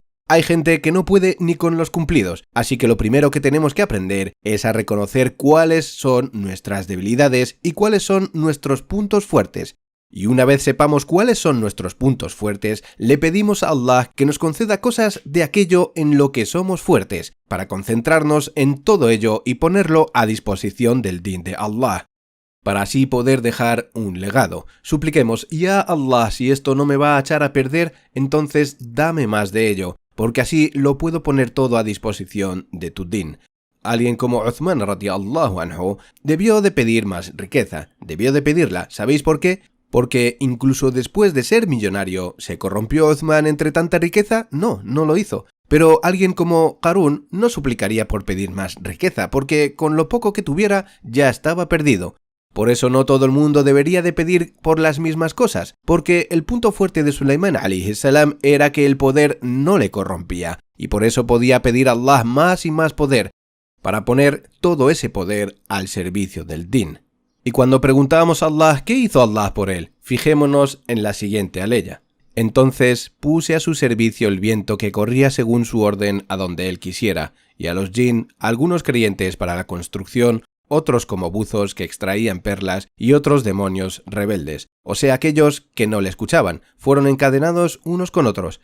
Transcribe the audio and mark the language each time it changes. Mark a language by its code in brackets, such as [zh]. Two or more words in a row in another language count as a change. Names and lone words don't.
[es] Hay gente que no puede ni con los cumplidos, así que lo primero que tenemos que aprender es a reconocer cuáles son nuestras debilidades y cuáles son nuestros puntos fuertes. Y una vez sepamos cuáles son nuestros puntos fuertes, le pedimos a Allah que nos conceda cosas de aquello en lo que somos fuertes, para concentrarnos en todo ello y ponerlo a disposición del din de Allah, para así poder dejar un legado. Supliquemos, ya Allah, si esto no me va a echar a perder, entonces dame más de ello, porque así lo puedo poner todo a disposición de tu din. Alguien como Uthman [ar] رضي الله عنه [es] debió de pedir más riqueza, debió de pedirla. ¿Sabéis por qué? Porque incluso después de ser millonario, ¿se corrompió Uthman entre tanta riqueza? No, no lo hizo. Pero alguien como Qarún no suplicaría por pedir más riqueza, porque con lo poco que tuviera ya estaba perdido. Por eso no todo el mundo debería de pedir por las mismas cosas, porque el punto fuerte de Sulaymán [ar] عليه السلام [es] era que el poder no le corrompía, y por eso podía pedir a Allah más y más poder, para poner todo ese poder al servicio del din. Y cuando preguntábamos a Allah qué hizo Allah por él, fijémonos en la siguiente aleya. Entonces puse a su servicio el viento que corría según su orden a donde él quisiera, y a los jinn, algunos creyentes para la construcción, otros como buzos que extraían perlas y otros demonios rebeldes, o sea aquellos que no le escuchaban, fueron encadenados unos con otros.